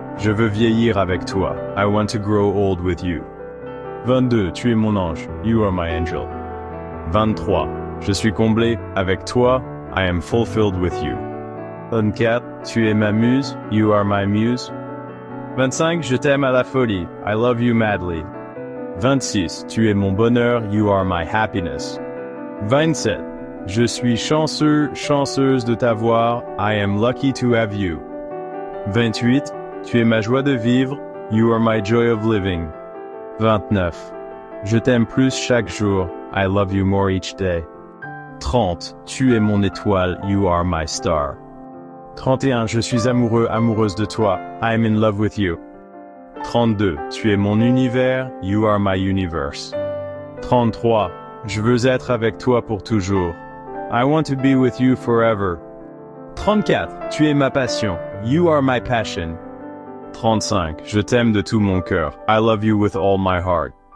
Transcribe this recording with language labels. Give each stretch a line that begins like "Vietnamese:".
French: Je veux vieillir avec toi,
English: I want to grow old with you. 22.
French: Tu es mon ange,
English: you are my angel.
French: 23. Je suis comblé, avec toi,
English: I am fulfilled with you. 24.
French: Tu es ma muse,
English: you are my muse.
French: 25. Je t'aime à la folie,
English: I love you madly. 26.
French: Tu es mon bonheur,
English: you are my happiness.
French: 27. Je suis chanceux, chanceuse de t'avoir,
English: I am lucky to have you.
French: 28. Tu es ma joie de vivre,
English: you are my joy of living.
French: 29. Je t'aime plus chaque jour,
English: I love you more each day. 30.
French: Tu es mon étoile,
English: you are my star.
French: 31. Je suis amoureux, amoureuse de toi,
English: I am in love with you.
French: 32. Tu es mon univers,
English: you are my universe.
French: 33. Je veux être avec toi pour toujours,
English: I want to be with you forever. 34.
French: Tu es ma passion,
English: you are my passion. 35.
French: Je t'aime de tout mon cœur,
English: I love you with all my heart.